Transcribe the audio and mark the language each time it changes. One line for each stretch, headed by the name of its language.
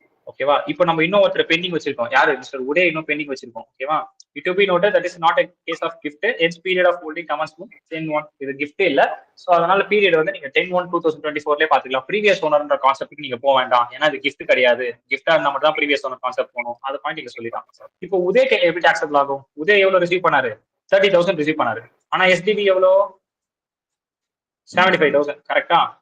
Tamil: ஓகேவா? இப்போ நம்ம இன்னும் ஒருத்தர் பெண்டிங் வச்சிருக்கோம். யாரு? மிஸ்டர் உடே இன்னும் பெண்டிங் வச்சிருக்கோம். ஓகேவா?
English: It to be noted that is not a case of gift. Its period of holding commence to 10/1.
Tamil: இது gift இல்ல. சோ அதனால பீரியட் வந்து நீங்க 10/1/2024 பாத்துக்கலாம். ப்ரீவியஸ் ஓனர்ன்ற கான்செப்ட்க்கு நீங்க போக வேண்டாம். ஏன்னா இது gift கிடையாது. gift-ஆ இருந்தா மட்டும் தான் ப்ரீவியஸ் ஓனர் கான்செப்ட் போகணும். அது பாயிண்ட் நீங்க சொல்லிட்டான். இப்போ உதய எப்படி டாக்ஸபிள் ஆகும்? உதய எவ்வளவு ரிசீவ் பண்ணாரு? 30,000 ரிசீவ் பண்ணாரு. ஆனா SDB எவ்வளோ? 75,000. கரெக்டா?